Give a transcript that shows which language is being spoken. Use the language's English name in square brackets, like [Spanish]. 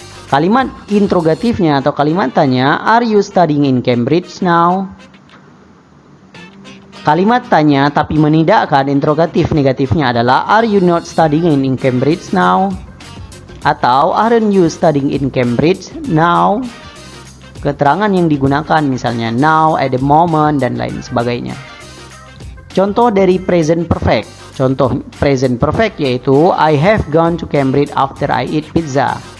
[Indonesian] Kalimat interrogatifnya atau kalimat tanya, [English] are you studying in Cambridge now? [Indonesian] Kalimat tanya tapi menidakkan interrogatif negatifnya adalah [English] are you not studying in Cambridge now? Atau aren't you studying in Cambridge now? [Indonesian] Keterangan yang digunakan misalnya now, at the moment, dan lain sebagainya. Contoh dari present perfect. Contoh present perfect yaitu [English] I have gone to Cambridge after I eat pizza.